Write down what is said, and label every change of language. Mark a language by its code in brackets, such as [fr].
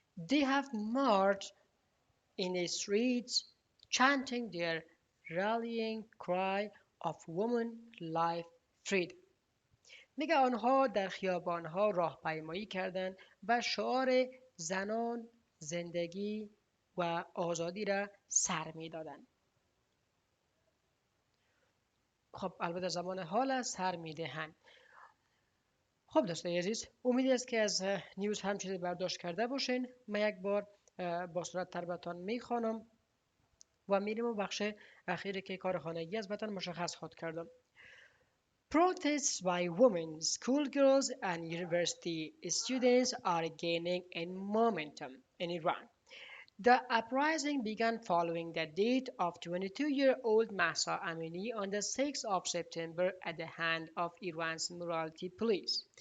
[en] They have marched in the streets chanting their rallying cry of women, life, freedom. [fa] میگه آنها در خیابانها راهپیمایی کردند و شعار زنان، زندگی و آزادی را سر میدادند. خب البته زمان حال است سر میدهند. خب دوستان عزیز، امید است که از نیوز هم چیزی برداشت کرده باشین. من یک بار با سرعت تر براتون میخوانم و میریم و بخش اخیری که کار خانگی از براتون مشخص خود کردم. [en] Protests by women, schoolgirls and university students are gaining in momentum in Iran. The uprising began following the death of 22-year-old Mahsa Amini on the 6th of September at the hand of Iran's morality police.